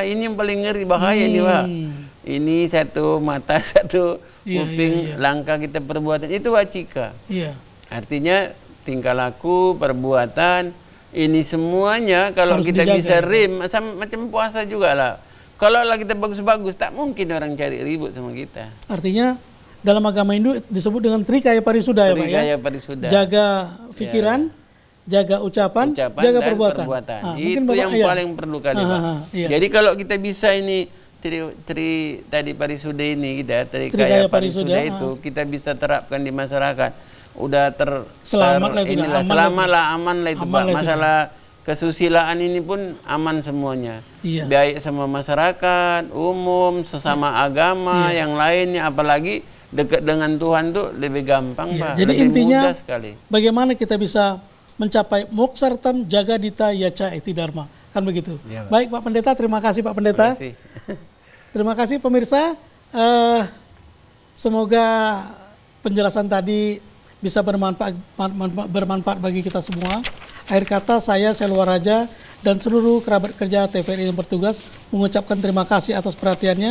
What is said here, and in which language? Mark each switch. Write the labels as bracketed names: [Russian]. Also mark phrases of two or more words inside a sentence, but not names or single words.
[Indonesian] Ini yang paling ngeri, bahaya nih, Pak. Ini satu mata, satu kuping, langkah kita perbuatan, itu wacika. Artinya tingkah laku, perbuatan, ini semuanya kalau harus kita dijaga, bisa rem, macam puasa juga lah. Kalau kita bagus-bagus, tak mungkin orang cari ribut sama kita. Artinya dalam agama Hindu disebut dengan trikaya parisuda, ya, Pak, ya? Trikaya parisuda. Jaga pikiran, jaga ucapan, jaga perbuatan. Itu yang paling perlu kali, Pak. Jadi kalau kita bisa ini tadi parisuda ini, kita trikaya parisuda itu kita bisa terapkan di masyarakat, udah selamat lah, aman lah itu, Pak. Masalah kesusilaan ini pun aman semuanya, baik sama masyarakat umum, sesama agama, yang lainnya, apalagi dekat dengan Tuhan tuh lebih gampang, Pak. Jadi lebih intinya mudah sekali. Bagaimana kita bisa mencapai [Sanskrit] moksartam jagadita yaca eti dharma, [Indonesian] kan begitu. Baik, Pak Pendeta, terima kasih, Pak Pendeta. Terima kasih pemirsa, semoga penjelasan tadi bisa bermanfaat bagi kita semua. Akhir kata, saya Selwa Raja dan seluruh kerabat kerja TVRI yang bertugas mengucapkan terima kasih atas perhatiannya.